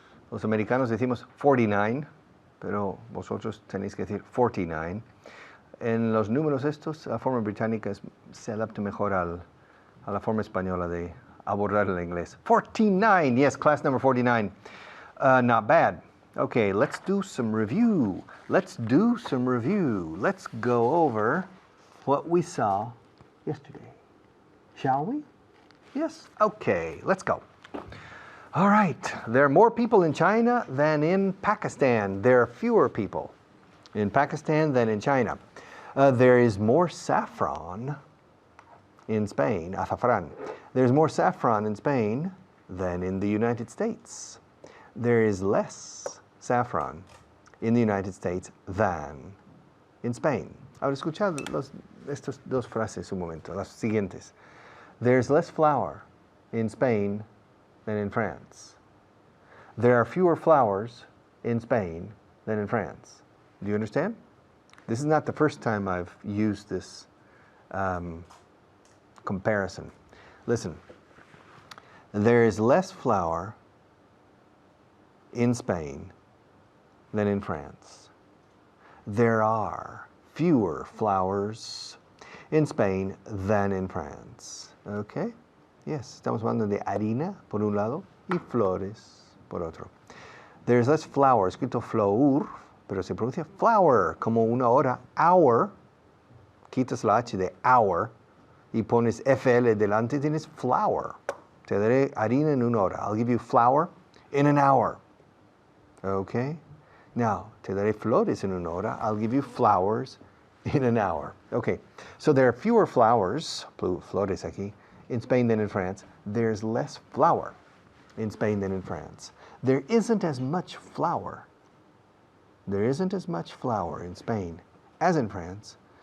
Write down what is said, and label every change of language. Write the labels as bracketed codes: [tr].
[es] Los americanos decimos 49, pero vosotros tenéis que decir 49. En los números estos, la forma británica se adapta mejor a la forma española de abordar el inglés. [en] 49, yes, class number 49. Not bad. Okay, let's do some review. Let's go over what we saw yesterday. Shall we? Yes? Okay, let's go. All right, there are more people in China than in Pakistan. There are fewer people in Pakistan than in China. There is more saffron in Spain, [es] azafrán. [en] There's more saffron in Spain than in the United States. There is less saffron in the United States than in Spain. [es] Ahora escuchad estas dos frases un momento, las siguientes. [en] There's less flour in Spain than in France. There are fewer flowers in Spain than in France. Do you understand? This is not the first time I've used this comparison. Listen, there is less flour in Spain than in France. There are fewer flowers in Spain than in France. Okay? Yes, [es] estamos hablando de harina por un lado y flores por otro. [en] There's less flour, [es] escrito flour, pero se pronuncia flower, como una hora, hour. Quitas la H de hour y pones FL delante, tienes flour. Te daré harina en una hora. [en] I'll give you flour in an hour. Okay? Now, [es] te daré flores en una hora. [en] I'll give you flowers in an hour. Okay, so there are fewer flowers, [es] flores aquí, [en] in Spain than in France. There's less flour in Spain than in France. There isn't as much flour. There isn't as much flour in Spain as in France.